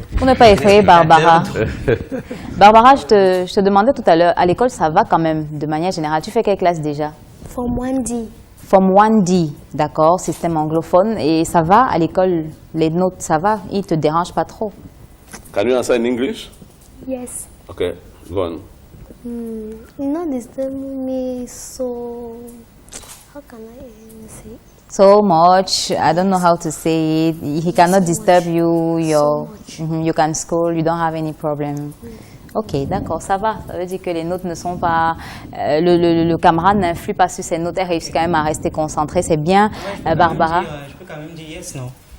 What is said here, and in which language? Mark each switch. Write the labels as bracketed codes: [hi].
[fr] Pour ne pas effrayer Barbara. Barbara, je te demandais tout à l'heure, à l'école, ça va quand même, de manière générale. Tu fais quelle classe déjà? [en] Form 1D. [fr] Form 1D, d'accord, système anglophone. Et ça va à l'école, les notes, ça va? Ils ne te dérangent pas trop? [en] Can you answer in English? Yes. Okay, go on. Not disturbing me so... How can I say it? So much, I don't know how to say it. He cannot disturb you, you can school, you don't have any problem. [fr] Ok, d'accord, ça va. Ça veut dire que les notes ne sont pas... le camarade n'influe pas sur ses notes, elle réussit quand même à rester concentrée, c'est bien. Barbara? Je peux quand même dire yes, non?